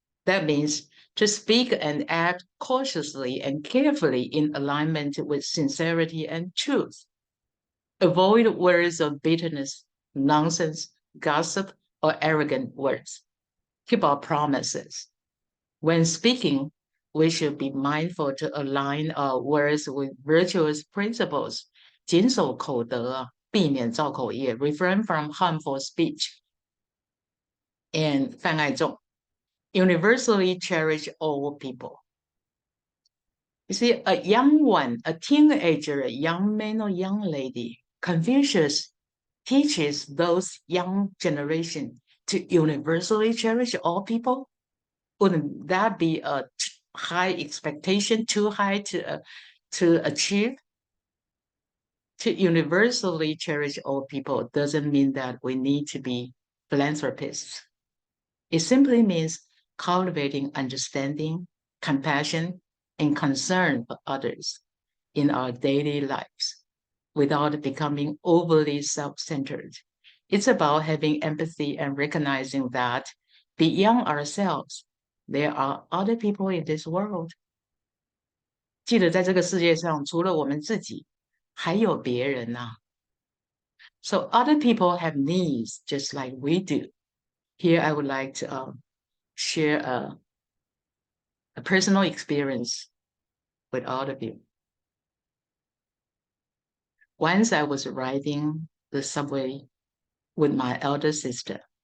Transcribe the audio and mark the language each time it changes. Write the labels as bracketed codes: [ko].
[en] That means to speak and act cautiously and carefully in alignment with sincerity and truth. Avoid words of bitterness, nonsense, gossip, or arrogant words. Keep our promises. When speaking, we should be mindful to align our words with virtuous principles. [zh] 谨守口德, 避免造口业, [en] refrain from harmful speech. And [zh] 泛爱众, [en] universally cherish all people. You see, a young one, a teenager, a young man or young lady, Confucius teaches those young generation to universally cherish all people. Wouldn't that be a high expectation, too high to achieve? To universally cherish all people doesn't mean that we need to be philanthropists. It simply means cultivating understanding, compassion, and concern for others in our daily lives without becoming overly self-centered. It's about having empathy and recognizing that beyond ourselves, there are other people in this world. [zh] 记得在这个世界上，除了我们自己，还有别人啊。 [en] So other people have needs just like we do. Here I would like to share a personal experience with all of you. Once I was riding the subway with my elder sister.